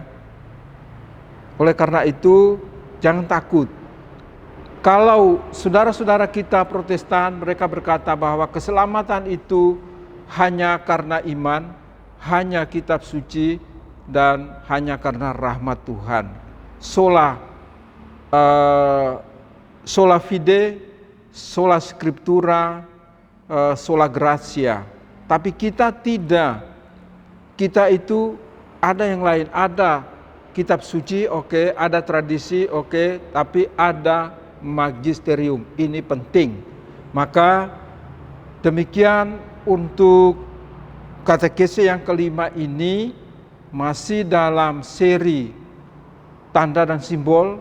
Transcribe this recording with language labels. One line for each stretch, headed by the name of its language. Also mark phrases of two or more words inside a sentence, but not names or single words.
Indonesian: Oleh karena itu, jangan takut. Kalau saudara-saudara kita Protestan, mereka berkata bahwa keselamatan itu hanya karena iman, hanya kitab suci, dan hanya karena rahmat Tuhan.
Latin: Sola fide, sola scriptura, sola gratia.
Indonesian: Tapi kita tidak. Kita itu ada yang lain, ada kitab suci, oke, ada tradisi, oke, tapi ada magisterium. Ini penting. Maka demikian untuk katekese yang kelima ini, masih dalam seri tanda dan simbol.